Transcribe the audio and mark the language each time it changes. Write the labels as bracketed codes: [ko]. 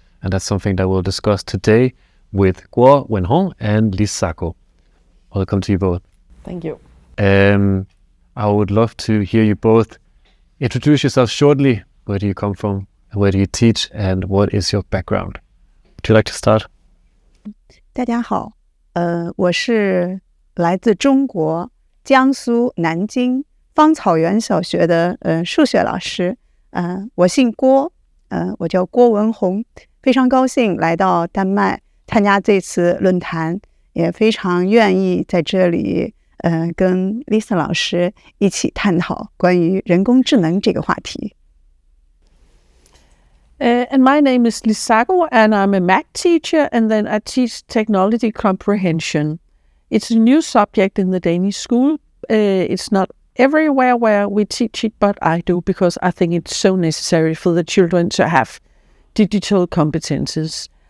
[en] And that's something that we'll discuss today with Guo Wenhong and Lisako. Welcome to you both. Thank you. I would love to hear you both introduce yourself shortly. Where do you come from? Where do you teach? And what is your background? Would you like to start? [zh] 大家好，我是来自中国江苏南京芳草园小学的数学老师，我姓郭，我叫郭文红，非常高兴来到丹麦参加这次论坛，也非常愿意在这里跟 Lisa 老师一起探讨关于人工智能这个话题。 [en] And my name is Lisako, and I'm a math teacher, and then I teach technology comprehension. It's a new subject in the Danish school. It's not everywhere where we teach it, but I do because I think it's so necessary for the children to have digital competences.